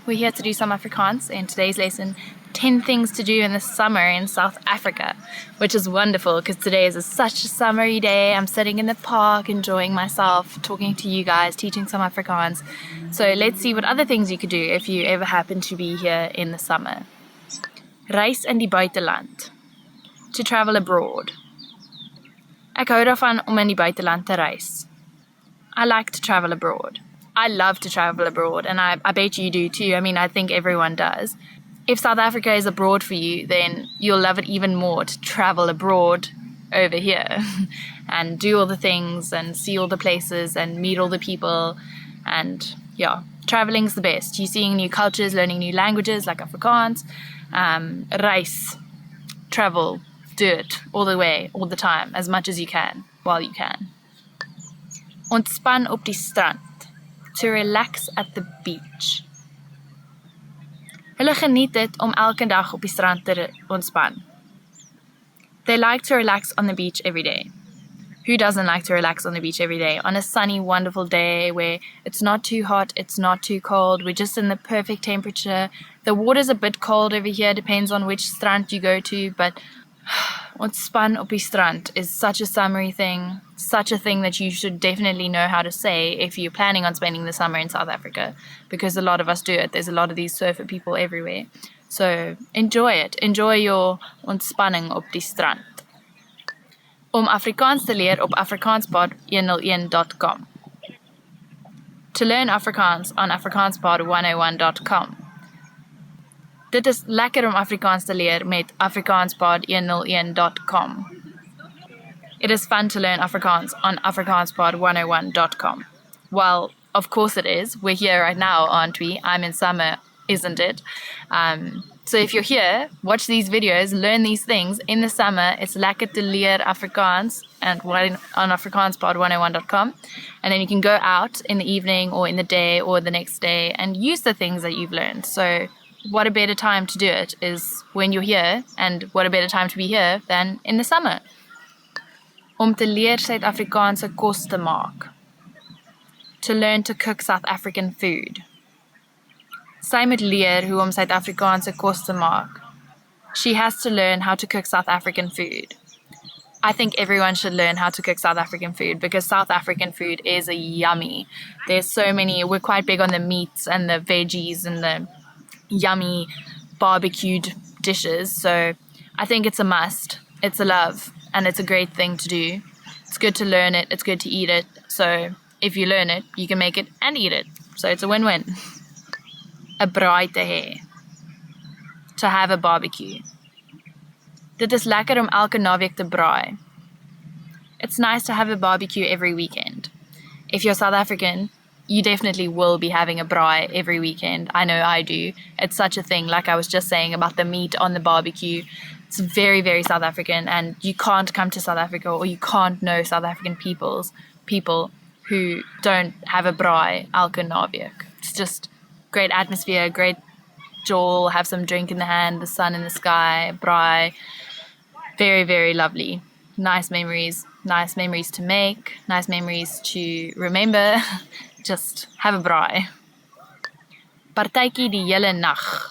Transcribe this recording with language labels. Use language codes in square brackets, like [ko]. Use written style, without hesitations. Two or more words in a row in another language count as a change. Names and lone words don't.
[en] We're here to do some Afrikaans in today's lesson, 10 things to do in the summer in South Africa, which is wonderful because today is such a summery day. I'm sitting in the park, enjoying myself, talking to you guys, teaching some Afrikaans. So let's see what other things you could do if you ever happen to be here in the summer. [af] Reis in die buiteland. [en] To travel abroad. [af] Ek hou daarvan om in die buiteland te reis. [en] I like to travel abroad. I love to travel abroad, and I bet you do too. I mean, I think everyone does. If South Africa is abroad for you, then you'll love it even more to travel abroad over here and do all the things and see all the places and meet all the people. And yeah, traveling's the best. You're seeing new cultures, learning new languages like Afrikaans. Reis, travel, do it all the way, all the time, as much as you can, while you can. [af] Ontspan op die strand. [en] To relax at the beach. [af] Hulle geniet dit om elke dag op die strand te ontspan. [en] They like to relax on the beach every day. Who doesn't like to relax on the beach every day? On a sunny, wonderful day where it's not too hot, it's not too cold, we're just in the perfect temperature. The water's a bit cold over here, depends on which strand you go to, but [af] ontspan op die strand [en] is such a summery thing, such a thing that you should definitely know how to say if you're planning on spending the summer in South Africa, because a lot of us do it. There's a lot of these surfer people everywhere. So enjoy it. Enjoy your [af] ontspanning op die strand. Om Afrikaans te leer op afrikaanspod101.com. [en] To learn Afrikaans on afrikaanspod101.com. [af] Dit is lekker om Afrikaans te leer met afrikaanspod101.com. [en] It is fun to learn Afrikaans on afrikaanspod101.com. Well, of course it is. We're here right now, aren't we? I'm in summer, isn't it? So if you're here, watch these videos, learn these things. In the summer, it's [af] lekker te leer Afrikaans [en] and on afrikaanspod101.com. And then you can go out in the evening or in the day or the next day and use the things that you've learned. So what a better time to do it is when you're here, and what a better time to be here than in the summer. [af] Om te leer Suid-Afrikaanse kos te maak. [en] To learn to cook South African food. [af] Sy moet leer hoe om Suid-Afrikaanse kos te maak. [en] She has to learn how to cook South African food. I think everyone should learn how to cook South African food because South African food is yummy. There's so many, we're quite big on the meats and the veggies and the yummy barbecued dishes. So I think it's a must. It's a love. And it's a great thing to do. It's good to learn it. It's good to eat it. So if you learn it, you can make it and eat it. So it's a win-win. [af] 'n braai te hê. [en] To have a barbecue. [af] Dit is lekker om elke naweek te braai. [en] It's nice to have a barbecue every weekend. If you're South African, you definitely will be having a braai every weekend. I know I do. It's such a thing, like I was just saying about the meat on the barbecue. It's very, very South African, and you can't come to South Africa or you can't know South African people who don't have a [af] braai elke naweek. [en] It's just great atmosphere, great jol, have some drink in the hand, the sun in the sky, braai. Very, very lovely. Nice memories to make, nice memories to remember. Just have a braai. [af] Partytjie die hele nag.